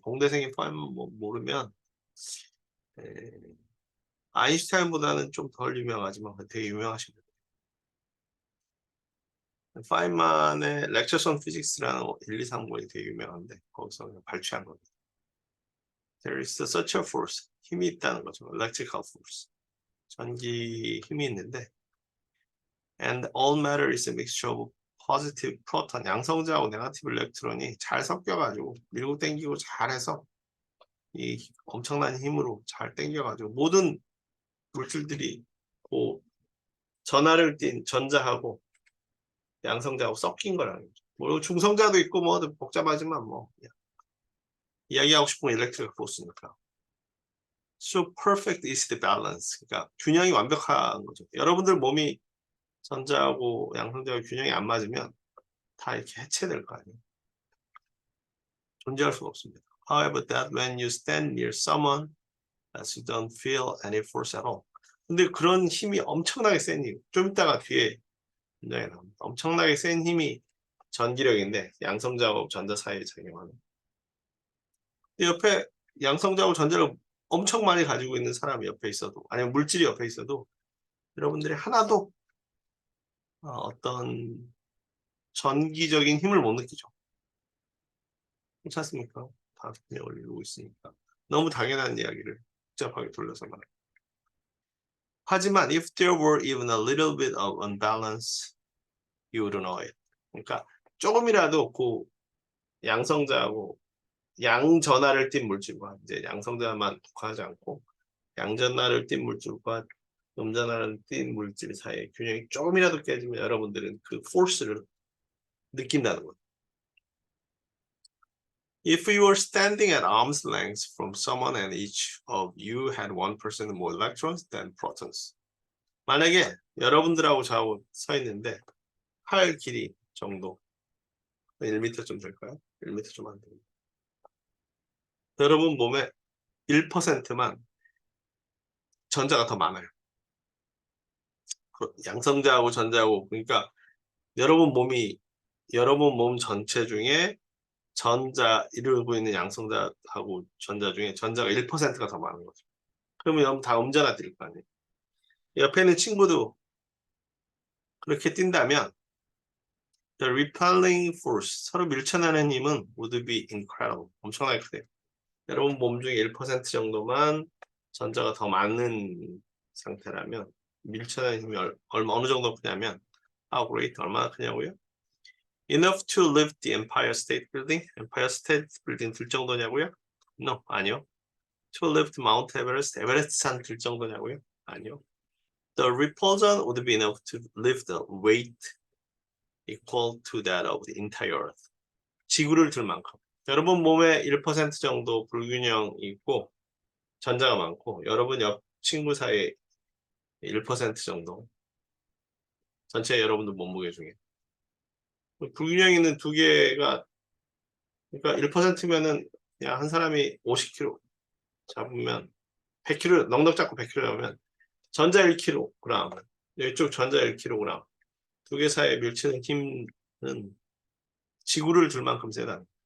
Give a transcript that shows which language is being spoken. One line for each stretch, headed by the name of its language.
Korean: 공대생이 파인만 모르면 아인슈타인보다는 좀 덜 유명하지만 되게 유명하십니다. 파인만의 렉처스 온 피직스라는 1, 2, 3권이 되게 유명한데 거기서 그냥 발췌한 겁니다.
English: There is such a force.
Korean: 힘이 있다는 거죠.
English: Electrical force.
Korean: 전기 힘이 있는데
English: And all matter is a mixture of positive proton.
Korean: 양성자하고 네거티브 일렉트론이 잘 섞여가지고 밀고 당기고 잘해서 이 엄청난 힘으로 잘 당겨가지고 모든 물질들이 그 전하를 띤 전자하고 양성자하고 섞인 거라는 거죠. 뭐 중성자도 있고 뭐 복잡하지만 뭐 이야기하고 싶은 건 일렉트릭 포스니까.
English: So perfect is the balance.
Korean: 그러니까 균형이 완벽한 거죠. 여러분들 몸이 전자하고 양성자하고 균형이 안 맞으면 다 이렇게 해체될 거 아니에요. 존재할 수가 없습니다.
English: However, that when you stand near someone, that you don't feel any force at all.
Korean: 근데 그런 힘이 엄청나게 센 힘, 좀 이따가 뒤에 굉장히 나옵니다. 엄청나게 센 힘이 전기력인데 양성자하고 전자 사이에 작용하는. 옆에 양성자하고 전자를 엄청 많이 가지고 있는 사람이 옆에 있어도 아니면 물질이 옆에 있어도 여러분들이 하나도 어떤 전기적인 힘을 못 느끼죠. 그렇지 않습니까? 다 균형을 이루고 있으니까. 너무 당연한 이야기를 복잡하게 돌려서 말해요. 하지만
English: if there were even a little bit of unbalance, you would know it.
Korean: 그러니까 조금이라도 그 양성자하고 양전하를 띤 물질과 이제 양성자만 독하지 않고 양전하를 띤 물질과 음전하를 띤 물질 사이의 균형이 조금이라도 깨지면 여러분들은 그 포스를 느낀다는 거예요.
English: If you were standing at arm's length from someone and each of you had 1% more electrons than protons.
Korean: 만약에 여러분들하고 저하고 서 있는데 팔 길이 정도 1m 좀 될까요? 1m 좀 안 됩니다. 여러분 몸에 1%만 전자가 더 많아요. 양성자하고 전자하고 그러니까 여러분 몸 전체 중에 전자 이루고 있는 양성자하고 전자 중에 전자가 1%가 더 많은 거죠. 그러면 다 음자가 뛸 거 아니에요. 옆에 있는 친구도 그렇게 뛴다면
English: the repelling force
Korean: 서로 밀쳐내는 힘은
English: would be incredible
Korean: 엄청나게 크대요. 여러분 몸 중에 1% 정도만 전자가 더 많은 상태라면 밀쳐내는 힘이 어느 정도 크냐면
English: how great
Korean: 얼마나 크냐고요?
English: Enough to lift the Empire State Building? Empire State Building
Korean: 들 정도냐고요?
English: No,
Korean: 아니요.
English: To lift Mount Everest?
Korean: 에베레스트 산 들 정도냐고요? 아니요.
English: The repulsion would be enough to lift the weight equal to that of the entire Earth.
Korean: 지구를 들 만큼. 여러분 몸에 1% 정도 불균형이 있고 전자가 많고 여러분 옆 친구 사이에 1% 정도 전체 여러분들 몸무게 중에 불균형 있는 두 개가 그러니까 1%면은 그냥 한 사람이 50kg 잡으면 100kg 넉넉 잡고 100kg 잡으면 전자 1kg 이쪽 전자 1kg 두 개 사이에 밀치는 힘은 지구를 줄 만큼 세다.